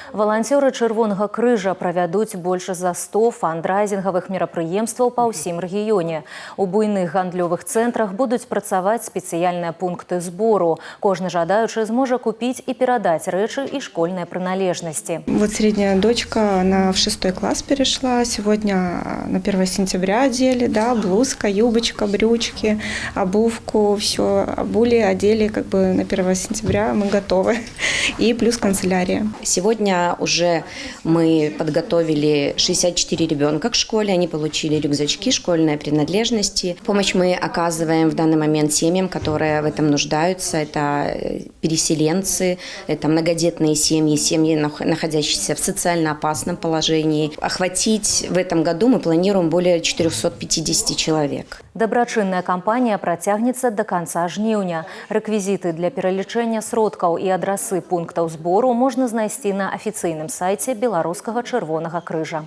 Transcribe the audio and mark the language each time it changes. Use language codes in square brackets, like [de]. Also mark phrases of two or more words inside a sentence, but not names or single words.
[be] Валанцёры Чырвонага крыжа правядуць больш за 100 фандрайзінгавых мерапрыемстваў па ўсім рэгіёне. У буйных гандлёвых цэнтрах будуць працаваць спецыяльныя пункты збору. Кожны жадаючы зможа купіць і перадаць рэчы і школьныя прыналежнасці. [ru] Вот средняя дочка, она в 6 класс перешла. Сегодня на 1 сентября одели, да, блузка, юбочка, брючки, обувку, все обули, одели, как бы на 1 сентября мы готовы. И плюс канцелярия. Сегодня уже мы подготовили 64 ребенка к школе. Они получили рюкзачки, школьные принадлежности. Помощь мы оказываем в данный момент семьям, которые в этом нуждаются. Это переселенцы, это многодетные семьи, семьи, находящиеся в социально опасном положении. Охватить в этом году мы планируем более 450 человек. [be] Дабрачынная кампанія працягнецца [ru] до конца [be] жніўня. Рэквізіты для пералічэння сродкаў і адрасы пунктаў збору можна знайсці на афіцыйным сайце Беларускага Чырвонага крыжа.